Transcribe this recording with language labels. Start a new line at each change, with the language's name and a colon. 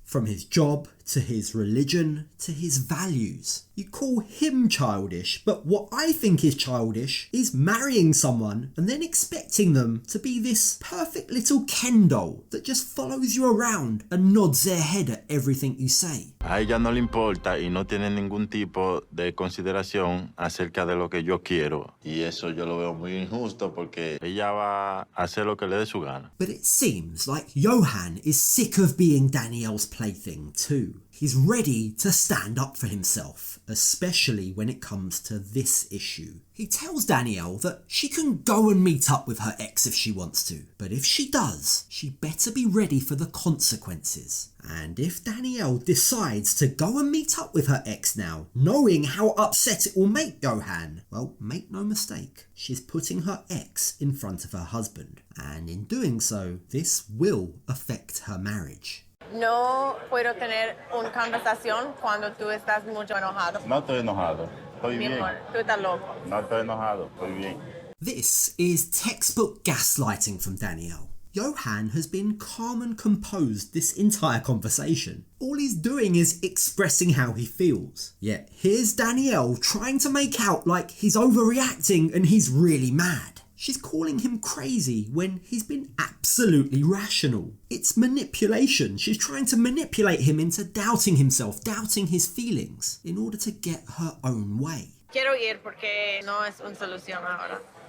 English: From his job, to his religion, to his values. You call him childish, but what I think is childish is marrying someone and then expecting them to be this perfect little Ken doll that just follows you around and nods their head at everything you say.
Spanish: A ella no le importa y no tiene ningún tipo de consideración acerca de lo que yo quiero. Y eso yo lo veo muy injusto porque ella va a hacer lo que le dé su gana.
English: But it seems like Yohan is sick of being Danielle's plaything. plaything too. He's ready to stand up for himself, especially when it comes to this issue. He tells Danielle that she can go and meet up with her ex if she wants to, but if she does, she better be ready for the consequences. And if Danielle decides to go and meet up with her ex now, knowing how upset it will make Yohan, well, make no mistake, she's putting her ex in front of her husband. And in doing so, this will affect her marriage.
Spanish: No puedo tener una conversación cuando tú estás mucho enojado. No estoy enojado. Estoy Mi bien. amor, tú estás loco. No estoy enojado. Estoy bien.
English: This is textbook gaslighting from Danielle. Yohan has been calm and composed this entire conversation. All he's doing is expressing how he feels. Yet here's Danielle trying to make out like he's overreacting and he's really mad. She's calling him crazy when he's been absolutely rational. It's manipulation. She's trying to manipulate him into doubting himself, doubting his feelings, in order to get her own way.
Spanish: Quiero ir porque no es una solución ahora.